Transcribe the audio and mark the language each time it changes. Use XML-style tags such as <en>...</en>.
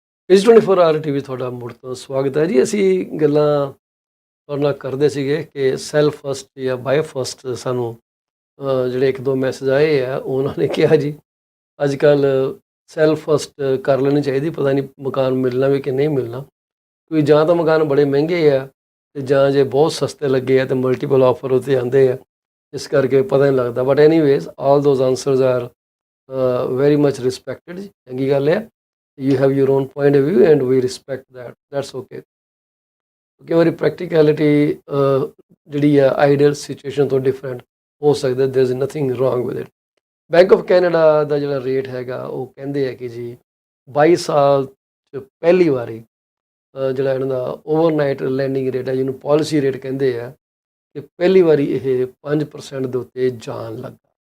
<pa>PC24RETV ਤੁਹਾਡਾ ਮੁੜ ਤੋਂ ਸਵਾਗਤ ਹੈ ਜੀ। ਅਸੀਂ ਗੱਲਾਂ ਤੁਹਾਡੇ ਨਾਲ ਕਰਦੇ ਸੀਗੇ ਕਿ ਸੈਲਫ ਫਸਟ ਜਾਂ ਬਾਏ ਫਸਟ ਸਾਨੂੰ ਜਿਹੜੇ ਇੱਕ ਦੋ ਮੈਸੇਜ ਆਏ ਆ, ਉਹਨਾਂ ਨੇ ਕਿਹਾ ਜੀ ਅੱਜ ਕੱਲ੍ਹ ਸੈਲਫ ਫਸਟ ਕਰ ਲੈਣੀ ਚਾਹੀਦੀ, ਪਤਾ ਨਹੀਂ ਮਕਾਨ ਮਿਲਣਾ ਵੀ ਕਿ ਨਹੀਂ ਮਿਲਣਾ, ਕਿਉਂਕਿ ਜਾਂ ਤਾਂ ਮਕਾਨ ਬੜੇ ਮਹਿੰਗੇ ਆ ਅਤੇ ਜਾਂ ਜੇ ਬਹੁਤ ਸਸਤੇ ਲੱਗੇ ਆ ਅਤੇ ਮਲਟੀਪਲ ਆਫਰ ਉੱਤੇ ਆਉਂਦੇ ਆ, ਇਸ ਕਰਕੇ ਪਤਾ ਨਹੀਂ ਲੱਗਦਾ।</pa> <en>but anyways all those answers are very much respected ਜੀ,</en> <pa>ਚੰਗੀ ਗੱਲ ਹੈ।</pa> <en>You have your own point of view and we respect that. That's okay.</en> <pa>ਕਈ ਵਾਰੀ ਪ੍ਰੈਕਟੀਕੈਲਿਟੀ ਜਿਹੜੀ ਆ ਆਈਡੀਅਲ ਸਿਚੁਏਸ਼ਨ ਤੋਂ ਡਿਫਰੈਂਟ ਹੋ ਸਕਦਾ,</pa> <en>there is nothing wrong with it.</en> <pa>Bank of Canada ਦਾ ਜਿਹੜਾ ਰੇਟ ਹੈਗਾ ਉਹ ਕਹਿੰਦੇ ਆ ਕਿ ਜੀ 22 ਸਾਲ 'ਚ ਪਹਿਲੀ ਵਾਰੀ ਜਿਹੜਾ ਇਹਨਾਂ ਦਾ ਓਵਰਨਾਈਟ ਲੈਂਡਿੰਗ ਰੇਟ ਹੈ, ਜਿਹਨੂੰ ਪਾਲਿਸੀ ਰੇਟ ਕਹਿੰਦੇ ਆ, ਕਿ ਪਹਿਲੀ ਵਾਰੀ ਇਹ 5% ਦੇ ਉੱਤੇ ਜਾਣ ਲੱਗਾ।</pa>